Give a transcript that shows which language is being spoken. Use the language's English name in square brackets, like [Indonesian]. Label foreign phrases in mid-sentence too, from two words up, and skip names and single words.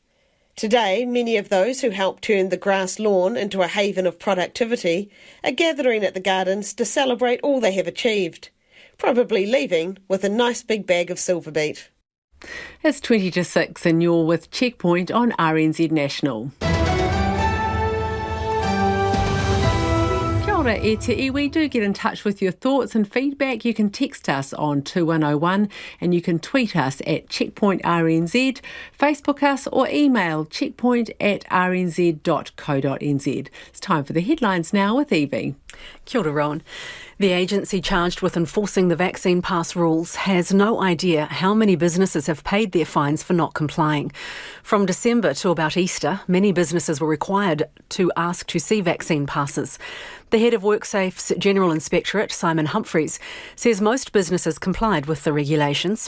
[English] Today, many of those who helped turn the grass lawn into a haven of productivity are gathering at the gardens to celebrate all they have achieved, probably leaving with a nice big bag of silver beet. It's 20 to 6 and you're with Checkpoint on RNZ National. [Māori] Kia ora e te iwi. [English] Do get in touch with your thoughts and feedback. You can text us on 2101 and you can tweet us at Checkpoint RNZ, Facebook us or email checkpoint@rnz.co.nz. It's time for the headlines now with Evie. [Māori] Kia ora, Rowan. [English] The agency charged with enforcing the vaccine pass rules has no idea how many businesses have paid their fines for not complying. From December to about Easter, many businesses were required to ask to see vaccine passes. The head of WorkSafe's General Inspectorate, Simon Humphreys, says most businesses complied with the regulations.